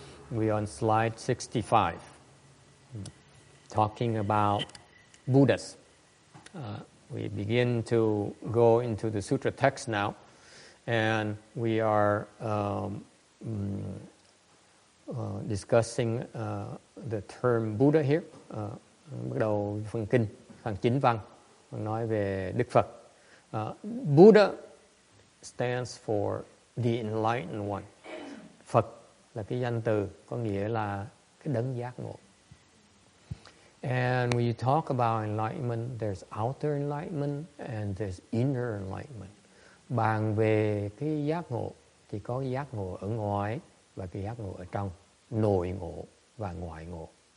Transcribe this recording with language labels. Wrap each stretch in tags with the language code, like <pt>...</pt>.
<en>We are on slide 65, talking about Buddhas. We begin to go into the sutra text now, and we are discussing the term Buddha here.</en> <vi>Bắt đầu phần kinh, phần chính văn, nói về Đức Phật.</vi> <en>Buddha stands for the enlightened one.</en> <vi>Phật là cái danh từ có nghĩa là cái đấng giác ngộ.</vi> <en>And when you talk about enlightenment, there's outer enlightenment and there's inner enlightenment.</en> <vi>Bàn về cái giác ngộ thì có cái giác ngộ ở ngoài và cái giác ngộ ở trong, nội ngộ và ngoại ngộ.</vi>